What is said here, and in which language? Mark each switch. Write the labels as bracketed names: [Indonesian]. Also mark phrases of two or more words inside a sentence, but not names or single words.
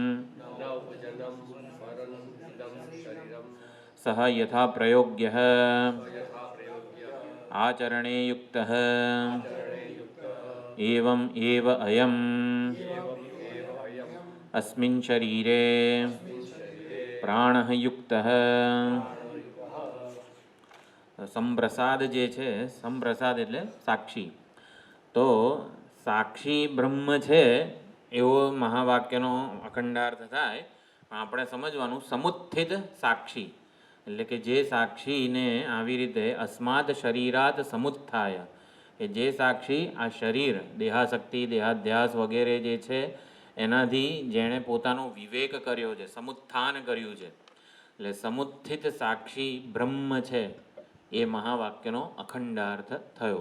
[Sanskrit] सः यथा प्रयोग्यः आचरणे युक्तः एवं एव अयम् अस्मिन् शरीरे प्राणः युक्तः। [Gujarati] સંપ્રસાદ જે છે સંપ્રસાદ એટલે સાક્ષી તો સાક્ષી બ્રહ્મ છે એવો મહાવાક્યનો અખંડાર્થ થાય. આપણે સમજવાનું સમુત્થિત સાક્ષી એટલે કે જે સાક્ષીને આવી રીતે [Sanskrit] अस्मात् शरीरात् समुत्थाय [Gujarati] કે જે સાક્ષી આ શરીર દેહાશક્તિ દેહાધ્યાસ વગેરે જે છે એનાથી જેણે પોતાનો વિવેક કર્યો છે સમુત્થાન કર્યું છે એટલે સમુત્થિત સાક્ષી બ્રહ્મ છે એ મહાવાક્યનો અખંડાર્થ થયો.